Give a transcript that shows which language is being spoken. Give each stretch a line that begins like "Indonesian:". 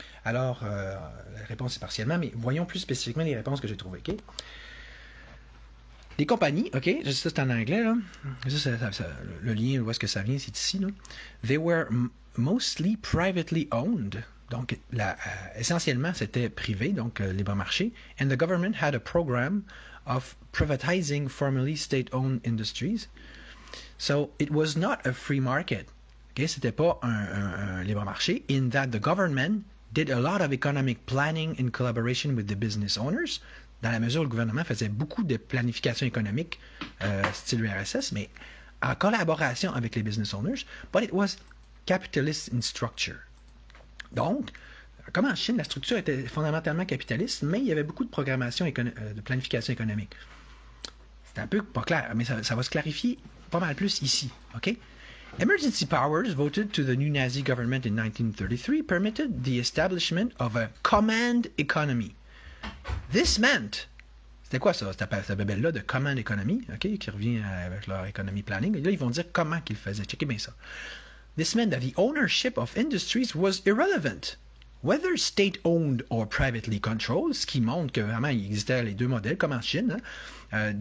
French: Alors, la réponse est partiellement, mais voyons plus spécifiquement les réponses que j'ai trouvées. OK? Les compagnies, OK? Ça, c'est en anglais, là. Le lien, où est-ce que ça vient? C'est ici, là.
English: They were mostly privately owned.
French: Donc, essentiellement, c'était privé, donc libre marché.
English: And the government had a program of privatizing formerly state-owned industries. So, it was not a free market.
French: Okay? C'était pas un libre marché,
English: in that the government did a lot of economic planning in collaboration with the business owners,
French: dans la mesure où le gouvernement faisait beaucoup de planification économique, style URSS, mais en collaboration avec les business owners,
English: but it was capitalist in structure.
French: Donc, comme en Chine, la structure était fondamentalement capitaliste, mais il y avait beaucoup de programmation, de planification économique. C'est un peu pas clair, mais ça va se clarifier pas mal plus ici, OK?
English: Emergency powers voted to the new Nazi government in 1933 permitted the establishment of a command economy. This meant,
French: c'était quoi ça, cette bébelle-là de command economy, okay, qui revient avec leur economy planning, et là ils vont dire comment qu'ils faisaient, checkez bien ça.
English: This meant that the ownership of industries was irrelevant, whether state-owned or privately controlled,
French: ce qui montre que vraiment il existait les deux modèles, comme en Chine, hein.